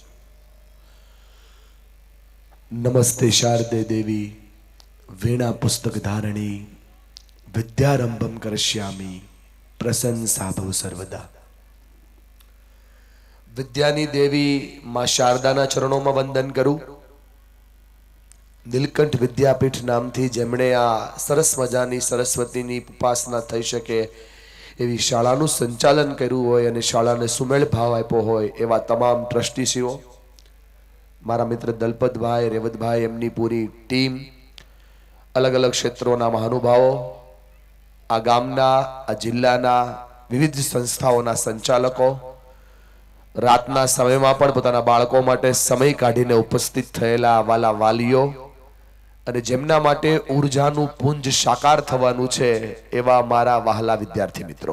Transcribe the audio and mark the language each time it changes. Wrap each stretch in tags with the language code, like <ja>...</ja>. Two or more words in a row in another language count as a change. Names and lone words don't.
<sa>नमस्ते शारदे देवी वीणा पुस्तक धारणी विद्यारंभम करश्यामी प्रशंसा भव सर्वदा.</sa> <gu>વિદ્યાની દેવી માં શારદાના</gu> <hi>चरणों में</hi> <gu>વંદન કરું. નીલકંઠ વિદ્યાપીઠ નામથી જેમણે આ સરસ મજાની સરસ્વતીની ઉપાસના થઈ શકે એવી શાળાનું સંચાલન કર્યું હોય અને શાળાને સુમેળ ભાવ આપ્યો હોય એવા તમામ ટ્રસ્ટીશ્રીઓ, મારા મિત્ર દલપતભાઈ, રેવતભાઈ, એમની પૂરી ટીમ, અલગ અલગ ક્ષેત્રોના મહાનુભાવો, આ ગામના, આ જિલ્લાના વિવિધ સંસ્થાઓના સંચાલકો, રાતના સમયમાં પણ પોતાના બાળકો માટે સમય કાઢીને ઉપસ્થિત થયેલા વાલા વાલીઓ અને જેમના માટે ઉર્જાનું પુંજ સાકાર થવાનું છે એવા મારા વહાલા વિદ્યાર્થી મિત્રો.</gu>